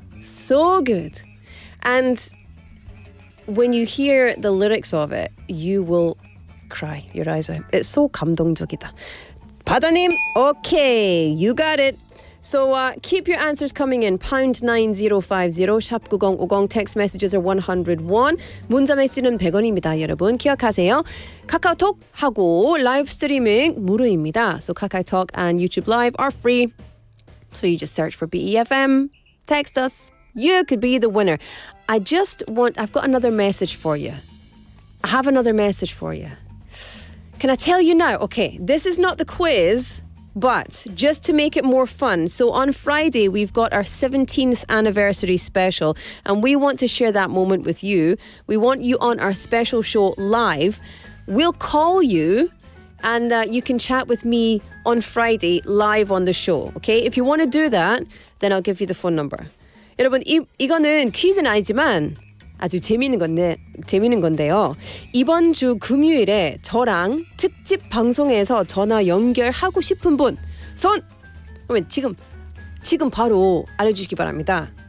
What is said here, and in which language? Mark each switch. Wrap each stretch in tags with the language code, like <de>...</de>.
<en>So good. And when you hear the lyrics of it, you will cry your eyes out. It's so</en> <ko>감동적이다.</ko> <en>바다님, okay, you got it. So keep your answers coming in. pound 9050, 샵 9050, text messages are 101.</en> <ko>문자 메시지는 100원입니다. 여러분 기억하세요. 카카오톡 하고 라이브 스트리밍 무료입니다.</ko> <en>So 카카오톡 and YouTube Live are free. So you just search for BEFM, text us. You could be the winner. I've got another message for you. I have another message for you. Can I tell you now? Okay, this is not the quiz, but just to make it more fun. So on Friday, we've got our 17th anniversary special, and we want to share that moment with you. We want you on our special show live. We'll call you, and you can chat with me on Friday live on the show, okay? If you want to do that, then I'll give you the phone number.</en> <ko>여러분 이거는 퀴즈는 아니지만 아주 재미있는 건데요. 이번 주 금요일에 저랑 특집 방송에서 전화 연결하고 싶은 분 그러면 지금 바로 알려주시기 바랍니다.</ko>